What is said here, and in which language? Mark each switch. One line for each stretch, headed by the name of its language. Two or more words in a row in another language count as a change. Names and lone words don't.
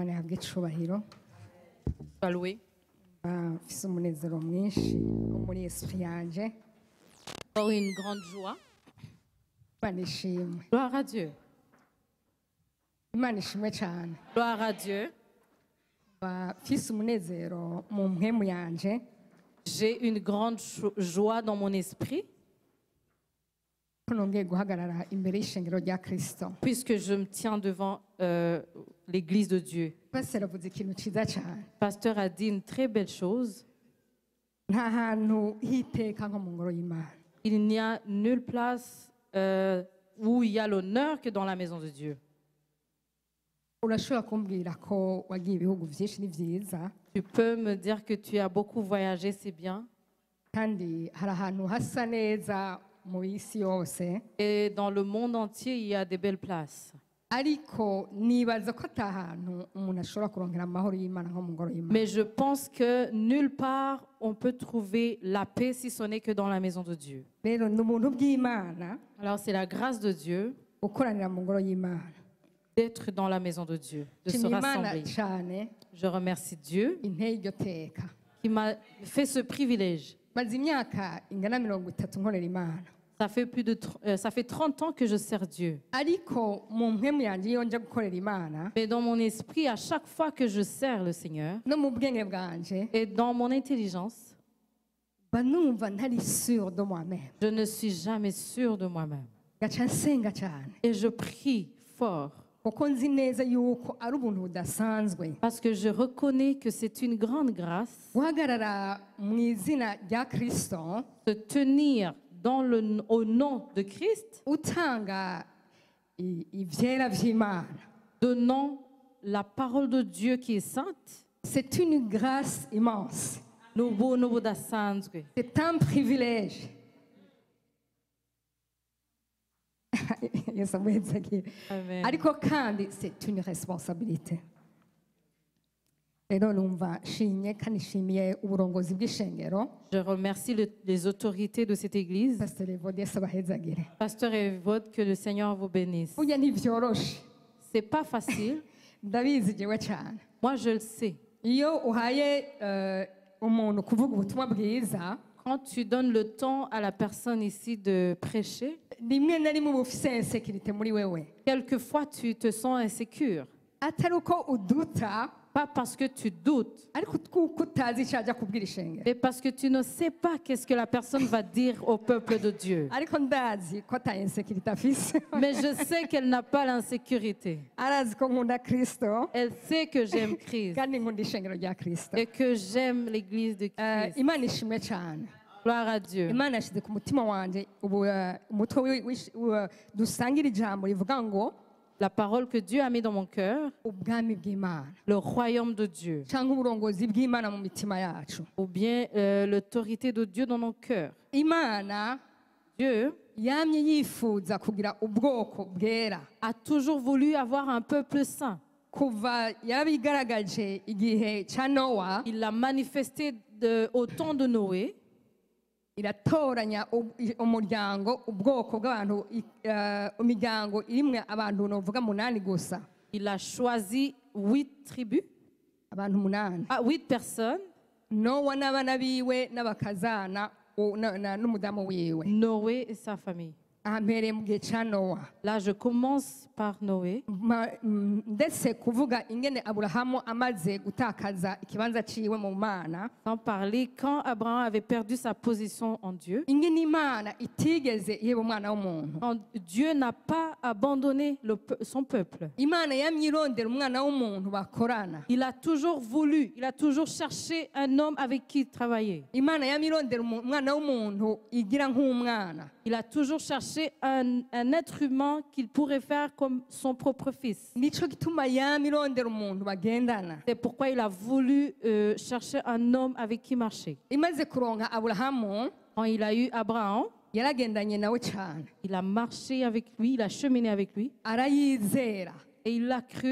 Rundi: ahabwa icubahiro
French: Sois loué.
Rundi: mfise umunezero mwinshi wo muri esprit yanje
French: Pour une grande joie.
Rundi: Imana ishimwe
French: Gloire à Dieu.
Rundi: Imana ishimwe cyane
French: Gloire à Dieu.
Rundi: mfise umunezero mu mpwemu yanje
French: J'ai une grande joie dans mon esprit
Rundi: ko nongeye guhagarara imbere y'ishengero rya Kristo.
French: puisque je me tiens devant l'église de Dieu.
Rundi: Pastor avuze ikintu ciza cyane.
French: Pasteur a dit une très belle chose.
Rundi: Nta hantu hiteka nko mu ngoro y'Imana.
French: Il n'y a nulle place où il y a l'honneur que dans la maison de Dieu.
Rundi: Urashobora kumbwira ko wagiye ibihugu vyinshi ni vyiza
French: Tu peux me dire que tu as beaucoup voyagé, c'est bien.
Rundi: kandi hari ahantu hasa neza mu isi yose,
French: Et dans le monde entier, il y a des belles places.
Rundi: ariko nibaza ko ata hantu umuntu ashobora kurongera amahoro y'Imana nko mu ngoro y'Imana.
French: Mais je pense que nulle part on peut trouver la paix si ce n'est que dans la maison de Dieu.
Rundi: Rero ni ubuntu bw'Imana
French: Alors c'est la grâce de Dieu
Rundi: gukoranira mu ngoro y'Imana.
French: d'être dans la maison de Dieu, de se
Rundi: Nshimira Imana
French: rassembler.
Rundi: cyane
French: Je remercie Dieu
Rundi: inteye iryo teka.
French: qui m'a fait ce privilège.
Rundi: Maze imyaka ingana 30 nkorera Imana,
French: Ça fait 30 ans que je sers Dieu.
Rundi: ariko mu mpwemu yanje iyo nja gukorera Imana
French: Mais dans mon esprit, à chaque fois que je sers le Seigneur,
Rundi: no mu bwenge bwanje
French: et dans mon intelligence,
Rundi: mba numva ntari
French: sûr de moi-même, je ne suis jamais sûre de moi-même.
Rundi: gaca nsenga cyane
French: Et je prie fort
Rundi: kuko nzi neza yuko ari ubuntu budasanzwe
French: parce que je reconnais que c'est une grande grâce
Rundi: guhagarara mu izina rya Kristo,
French: de tenir au nom de Christ,
Rundi: utanga ivyera vy'Imana.
French: donnant la parole de Dieu qui est sainte. C'est une grâce immense,
Rundi: N'ubuntu budasanzwe.
French: c'est un privilège.
Rundi: Yesu amuhezagire. Amen. Ariko kandi
French: c'est une responsabilité.
Rundi: Rero numva nshimye kandi nshimiye uburongozi bw'ishengero.
French: Je remercie les autorités de cette église.
Rundi: Pastor Evode abahezagire.
French: Pasteur Evode, que le Seigneur vous bénisse.
Rundi: Burya ntivyoroshe,
French: C'est pas facile.
Rundi: ndabizi jewe cyane.
French: Moi, je le sais.
Rundi: Iyo uhaye umuntu kuvuga ubutumwa bwiza,
French: Quand tu donnes le temps à la personne ici de prêcher,
Rundi: rimwe na rimwe uba ufise insécurité muri wewe,
French: quelquefois tu te sens insécure.
Rundi: atari uko uduta,
French: Pas parce que tu doutes,
Rundi: ariko kuko utazi icyo ajya kubwira ishengero.
French: mais parce que tu ne sais pas qu'est-ce que la personne va dire au peuple de Dieu.
Rundi: Ariko ndazi ko ata insécurité afise.
French: Mais je sais qu'elle n'a pas l'insécurité.
Rundi: Arazi ko nkunda Kristo
French: Elle sait que j'aime Christ
Rundi: kandi nkunda ishengero rya Kristo.
French: et que j'aime l'église de Christ.
Rundi: Imana ishimwe cyane.
French: Gloire à Dieu.
Rundi: Imana yashyize ku mutima wanje ubu umutwe dusangira ijambo rivuga ngo
French: La parole que Dieu a mis dans mon cœur,
Rundi: ubwami bw'Imana
French: le royaume de Dieu,
Rundi: cyangwa uburongozi bw'Imana mu mitima yacu.
French: ou bien l'autorité de Dieu dans nos cœurs.
Rundi: Imana
French: Dieu
Rundi: yamye yifuza kugira ubwoko bwera
French: a toujours voulu avoir un peuple saint.
Rundi: kuva yarabigaragaje igihe cya Nowa,
French: Il l'a manifesté au temps de Noé.
Rundi: iratoranya umuryango, ubwoko bw'abantu, imiryango irimwe abantu novuga 8 gusa,
French: Il a choisi 8 tribus,
Rundi: abantu 8,
French: 8 personnes,
Rundi: Nowa n'abana biwe n'abakazana n'umudamu wiwe.
French: Noé et sa famille.
Rundi: Ahambereye mu gihe cya Nowa.
French: Là, je commence par Noé.
Rundi: Ndetse kuvuga ingene Aburahamu amaze gutakaza ikibanza ciwe mu Mana,
French: Sans parler quand Abraham avait perdu sa position en Dieu.
Rundi: ingene Imana itigeze iheba umwana w'umuntu.
French: Quand Dieu n'a pas abandonné son peuple.
Rundi: Imana yamye irondera umwana w'umuntu bakorana.
French: Il a toujours voulu, il a toujours cherché un homme avec qui travailler.
Rundi: Imana yamye irondera umwana w'umuntu igira nk'umwana.
French: Il a toujours cherché un être humain qu'il pourrait faire comme son propre fils.
Rundi: Nico gituma yamye irondera umuntu bagendana.
French: C'est pourquoi il a voulu chercher un homme avec qui marcher.
Rundi: Imaze kuronka Aburahamu,
French: Quand il a eu Abraham,
Rundi: yaragendanye nawe cyane,
French: il a marché avec lui, il a cheminé avec lui
Rundi: arayizera,
French: et il l'a cru